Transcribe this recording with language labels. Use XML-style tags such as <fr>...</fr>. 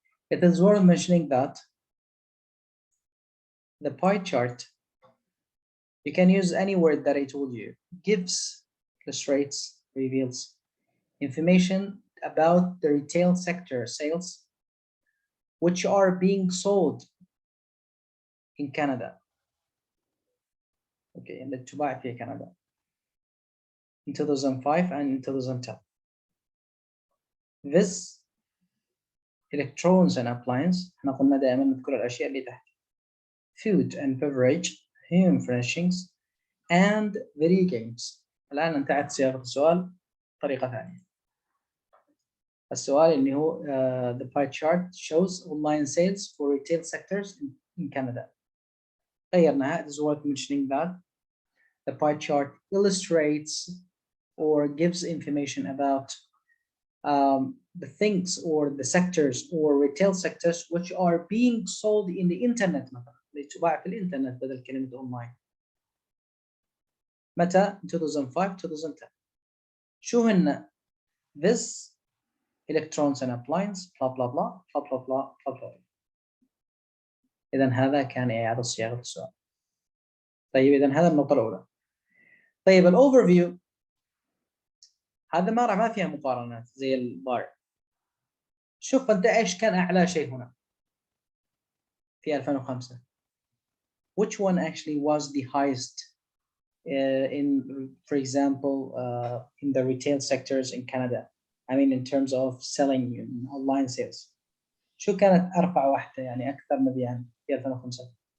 <en>it is worth mentioning that the pie chart, you can use any word that I told you, gives, illustrates, reveals information about the retail sector sales which are being sold in Canada. Okay, and the</en> <ar>تباع في</ar> <en>Canada in 2005 and in 2010. This electronics and appliance,</en> <ar>احنا قلنا دائما نذكر الأشياء اللي تحت.</ar> <en>Food and beverage, home furnishings, and video games.</en> <ar>الآن انتهت صياغة السؤال بطريقة ثانية. السؤال اللي هو</ar> <en>the pie chart shows online sales for retail sectors in Canada.</en> <ar>غيرناها.</ar> <en>It is worth mentioning that the pie chart illustrates or gives information about the things or the sectors or retail sectors which are being sold in the internet</en> <ar>مثلا. اللي تباع في الانترنت بدل كلمة online. متى؟</ar> <en>2005 2010.</en> <ar>شو هن؟</ar> <en>This electronics and appliance blah blah blah blah blah blah blah blah.</en> <ar>إذا هذا كان إعادة صياغة السؤال. طيب إذا هذا النقطة الأولى. طيب الأوفرفيو هذا ما فيها مقارنات زي البار. شوف أنت إيش كان أعلى شيء هنا في 2005.</ar> <en>Which one actually was the highest in, for example, in the retail sectors in Canada? I mean, in terms of selling in online sales.</en> <ar>شو كانت أرفع واحدة يعني أكثر مبيعاً في 2005؟</ar>